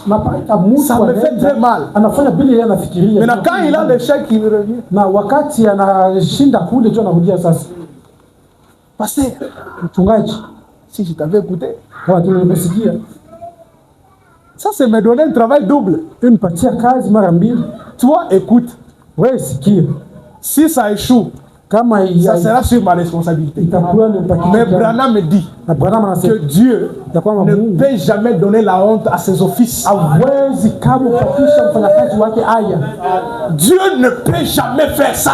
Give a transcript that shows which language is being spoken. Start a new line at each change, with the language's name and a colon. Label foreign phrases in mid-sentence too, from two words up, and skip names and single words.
French: Ça me fait très mal. Maintenant, quand il a des chèques, il revient. Pasteur, si je t'avais écouté, Ça, c'est me donner un travail double.
Swahili: Unipatia kazi mara mbili.
French: Toi, écoute.
Swahili: Wewe sikia.
French: Si ça échoue, ça sera sur ma responsabilité. Mais Branham me dit que Dieu ne peut jamais donner la honte à ses offices. Dieu ne peut jamais faire ça.